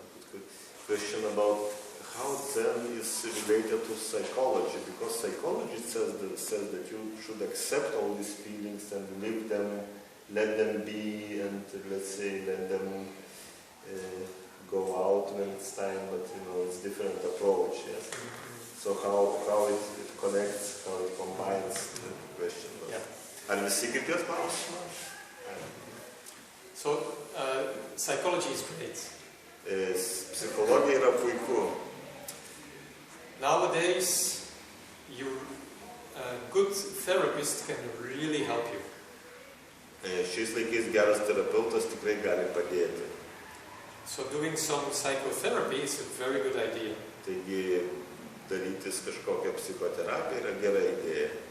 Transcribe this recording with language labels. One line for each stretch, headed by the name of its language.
English: Good question about how Zen is related to psychology, because psychology says that you should accept all these feelings and live them, let them be, and let's say let them go out when it's time, but it's different approach. Yes. So how it connects, how it combines the question. Yeah.
Lithuanian: Ar visi girdės klausimą?
English: So psychology is great.
Lithuanian: Psichologija yra puiku.
English: Nowadays, a good therapist can really help you.
Lithuanian: Šiais laikais geras terapeutas tikrai gali padėti.
English: So doing some psychotherapy is a very good idea.
Lithuanian: Taigi darytis kažkokią psichoterapiją yra gera idėja.